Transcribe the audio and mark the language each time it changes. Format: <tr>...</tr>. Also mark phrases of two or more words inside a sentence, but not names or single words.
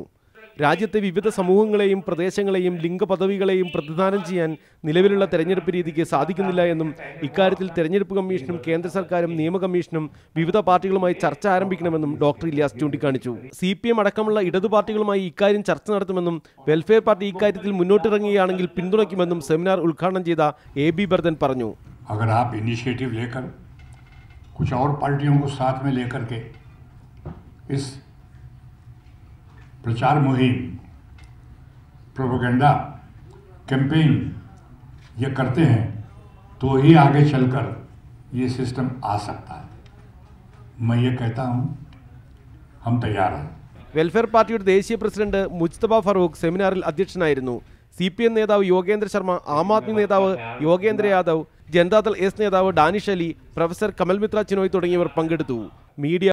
<ml>രാജ്യത്തെ വിവിധ സമൂഹങ്ങളെയും പ്രദേശങ്ങളെയും ലിംഗപദവികളെയും പ്രതിനിധാനം ചെയ്യാൻ നിലവിലുള്ള തെരഞ്ഞെടുപ്പ് രീതിക്ക് സാധിക്കുന്നില്ല എന്നും ഇക്കാര്യത്തിൽ തെരഞ്ഞെടുപ്പ് കമ്മീഷനും കേന്ദ്ര സർക്കാരും നിയമ കമ്മീഷനും വിവിധ പാർട്ടികളുമായി ചർച്ച ആരംഭിക്കണമെന്നും ഡോക്ടർ ഇല്യാസ് ചൂണ്ടിക്കാണിച്ചു. CPM അടക്കമുള്ള ഇടതു പാർട്ടികളുമായി ഇക്കാര്യം ചർച്ച നടത്തുമെന്നും വെൽഫെയർ പാർട്ടി ഇക്കാര്യത്തിൽ മുന്നോട്ടിറങ്ങുകയാണെങ്കിൽ പിന്തുണയ്ക്കുമെന്നും സെമിനാർ ഉദ്ഘാടനം ചെയ്ത AB ബർദൻ പറഞ്ഞു.</ml> <hi>अगर आप इनिशिएटिव लेकर कुछ और पार्टियों को साथ में लेकर के इस प्रचार मुहिम</hi> <en>propaganda campaign</en> <hi>ये करते हैं तो ही आगे चलकर ये सिस्टम आ सकता है. मैं ये कहता हूँ हम तैयार हैं.</hi> <ml>വെൽഫെയർ പാർട്ടിയുടെ ദേശീയ പ്രസിഡന്റ് മുജ്തബ ഫറൂഖ് സെമിനാറിൽ അധ്യക്ഷനായിരുന്നു. CPM നേതാവ് യോഗേന്ദ്ര ശർമ്മ, ആം ആദ്മി നേതാവ് യോഗേന്ദ്ര യാദവ്, ജനതാദൾ S നേതാവ് ഡാനിഷ് അലി, പ്രൊഫസർ കമൽ മിത്ര ചിനോയ് തുടങ്ങിയവർ പങ്കെടുത്തു. മീഡിയ</ml>